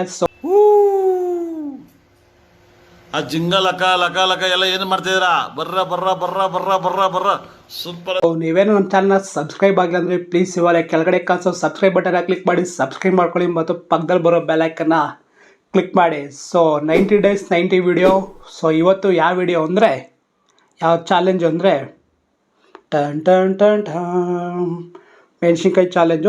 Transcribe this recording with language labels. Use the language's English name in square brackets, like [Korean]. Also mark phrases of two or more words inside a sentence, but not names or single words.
[Kannada] So ಆ ಜಿಂಗ ಲಕ ಲಕ ಲಕ ಎಲ್ಲ ಏನು ಮಾಡ್ತಿದ್ದೀರಾ? ಬರ್ರ ಬರ್ರ ಬರ್ರ ಬರ್ರ ಬರ್ರ ಬರ್ರ ಸೂಪರ್. ನೀವೇನು ನಮ್ಮ ಚಾನಲ್ನ ಸಬ್ಸ್ಕ್ರೈಬ್ ಆಗಿಲ್ಲ ಅಂದರೆ ಪ್ಲೀಸ್ ಇವಾಗ ಕೆಳಗಡೆ ಕಾಣಿಸೋ [English] subscribe button click [Kannada] ಮಾಡಿ ಸಬ್ಸ್ಕ್ರೈಬ್ ಮಾಡ್ಕೊಳ್ಳಿ ಮತ್ತು ಪಕ್ಕದಲ್ಲಿ ಬರೋ [English] bell icon click [Kannada] ಮಾಡಿ. ಸೊ 90 days 90 ವಿಡಿಯೋ. ಸೊ ಇವತ್ತು ಯಾವ ವಿಡಿಯೋ ಅಂದರೆ ಯಾವ ಚಾಲೆಂಜ್ ಅಂದರೆ ಟನ್ ಟನ್ ಟನ್ ಟನ್ ಮೆಣಸಿನ್ಕಾಯಿ ಚಾಲೆಂಜು.